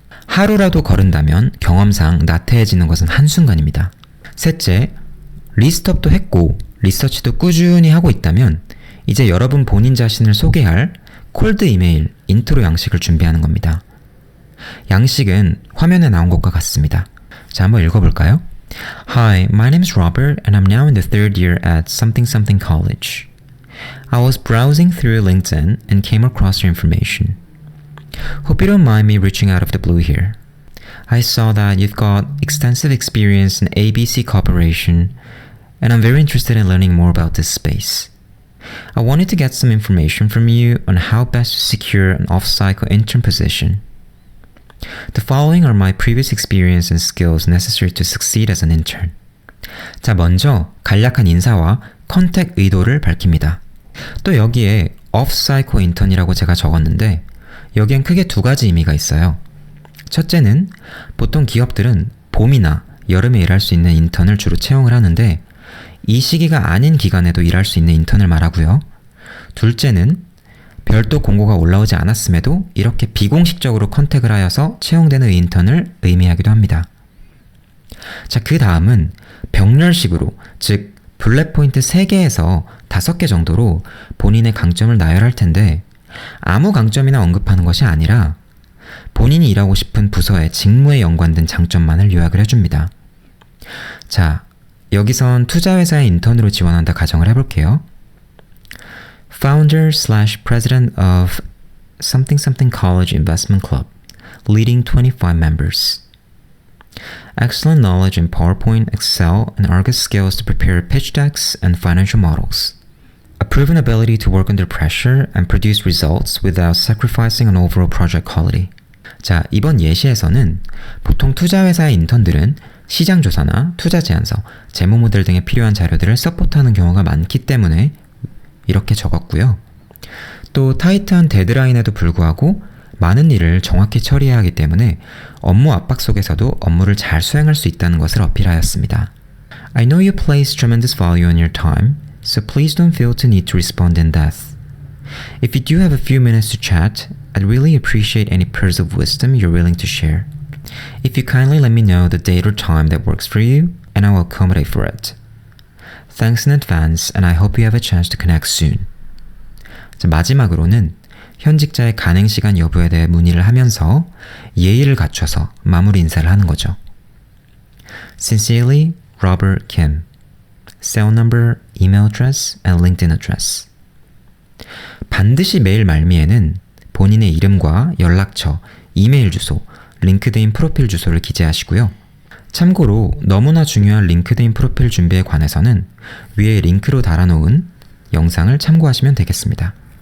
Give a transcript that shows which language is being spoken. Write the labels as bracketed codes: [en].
[ko] 하루라도 거른다면 경험상 나태해지는 것은 한순간입니다. 셋째, 리스트업도 했고 리서치도 꾸준히 하고 있다면 이제 여러분 본인 자신을 소개할 콜드 이메일, 인트로 양식을 준비하는 겁니다. 양식은 화면에 나온 것과 같습니다. 자, 한번 읽어볼까요? [en] Hi, my name is Robert and I'm now in the third year at something something college. I was browsing through LinkedIn and came across your information. Hope you don't mind me reaching out of the blue here. I saw that you've got extensive experience in ABC Corporation and I'm very interested in learning more about this space. I wanted to get some information from you on how best to secure an off-cycle intern position. The following are my previous experience and skills necessary to succeed as an intern. [ko] 자, 먼저 간략한 인사와 컨택 의도를 밝힙니다. 또 여기에 off-cycle intern이라고 제가 적었는데 여기엔 크게 두 가지 의미가 있어요. 첫째는 보통 기업들은 봄이나 여름에 일할 수 있는 인턴을 주로 채용을 하는데 이 시기가 아닌 기간에도 일할 수 있는 인턴을 말하고요. 둘째는 별도 공고가 올라오지 않았음에도 이렇게 비공식적으로 컨택을 하여서 채용되는 인턴을 의미하기도 합니다. 자, 그 다음은 병렬식으로, 즉 블랙 포인트 3개에서 5개 정도로 본인의 강점을 나열할 텐데 아무 강점이나 언급하는 것이 아니라 본인이 일하고 싶은 부서의 직무에 연관된 장점만을 요약을 해줍니다. 자, 여기선 투자회사의 인턴으로 지원한다 가정을 해볼게요. [en] Founder/President of something something college investment club, leading 25 members. Excellent knowledge in PowerPoint, Excel, and Argus skills to prepare pitch decks and financial models. A proven ability to work under pressure and produce results without sacrificing on overall project quality. [ko] 자, 이번 예시에서는 보통 투자회사의 인턴들은 시장조사나 투자제안서, 재무모델 등에 필요한 자료들을 서포트하는 경우가 많기 때문에 이렇게 적었고요. 또 타이트한 데드라인에도 불구하고 많은 일을 정확히 처리해야 하기 때문에 업무 압박 속에서도 업무를 잘 수행할 수 있다는 것을 어필하였습니다. [en] I know you place tremendous value on your time so please don't feel to need to respond in depth. If you do have a few minutes to chat, I'd really appreciate any pearls of wisdom you're willing to share. If you kindly let me know the date or time that works for you, and I will accommodate for it. Thanks in advance, and I hope you have a chance to connect soon. [ko] 자, 마지막으로는 현직자의 가능 시간 여부에 대해 문의를 하면서 예의를 갖춰서 마무리 인사를 하는 거죠. [en] Sincerely, Robert Kim. Cell number, email address, and LinkedIn address. [ko] 반드시 메일 말미에는 본인의 이름과 연락처, 이메일 주소, 링크드인 프로필 주소를 기재하시고요. 참고로 너무나 중요한 링크드인 프로필 준비에 관해서는 위에 링크로 달아놓은 영상을 참고하시면 되겠습니다.